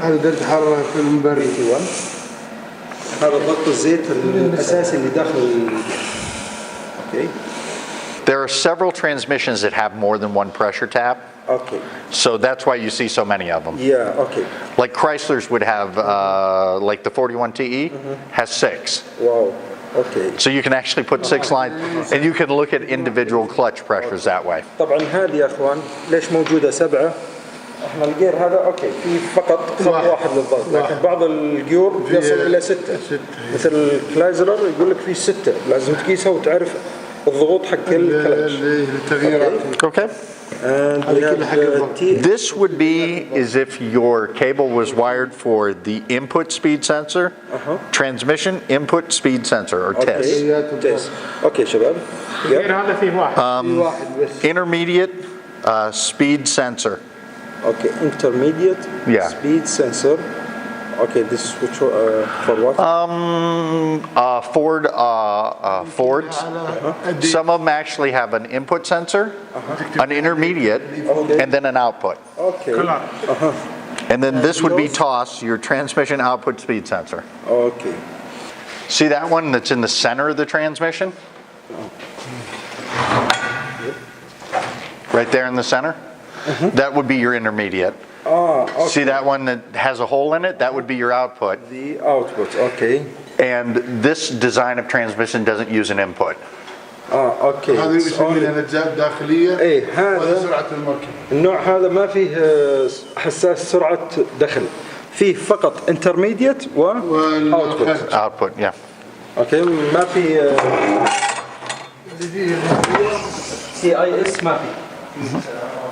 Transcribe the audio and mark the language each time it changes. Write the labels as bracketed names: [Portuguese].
[Arabic] هذا درجة حرارة في المبرد. [English] PT1. [Arabic] هذا ضغط الزيت الاساسي اللي داخل اوكي. [English] There are several transmissions that have more than one pressure tap, [Arabic] اوكي. [English] so that's why you see so many of them. [Arabic] يا اوكي. [English] Like Chrysler's would have, like the 41TE has 6. [Arabic] واو. اوكي. [English] So you can actually put 6 lines, and you can look at individual clutch pressures that way. [Arabic] طبعا هذه يا اخوان ليش موجوده 7؟ احنا الجير هذا اوكي في فقط خط واحد للضغط، لكن بعض الجيور يصل الى 6. مثل الكلايزلر يقول لك في 6، لازم تقيسها وتعرف الضغوط حق الكلتش. التغييرات. [English] Okay. And we have This would be as if your cable was wired for the input speed sensor, transmission input speed sensor, or TIS. [Arabic] تيست. اوكي شباب. غير هذا فيه واحد. في واحد بس. [English] Intermediate speed sensor. [Arabic] اوكي intermediate [English] Yeah. speed sensor. Okay, this is which for what? Fords. Some of them actually have an input sensor, an intermediate, and then an output. Okay. And then this would be TOS, your transmission output speed sensor. Okay. See that one that's in the center of the transmission? Right there in the center? That would be your intermediate. Okay. See that one that has a hole in it? That would be your output. The output. Okay. And this design of transmission doesn't use an input. [Arabic] اوكي. هذا يسمونها الأجزاء الداخلية. ايه هذا سرعة المركب. النوع هذا ما فيه حساس سرعة دخل، فيه فقط intermediate و output. [English] Output, yeah. [Arabic] اوكي ما في CIS ما في.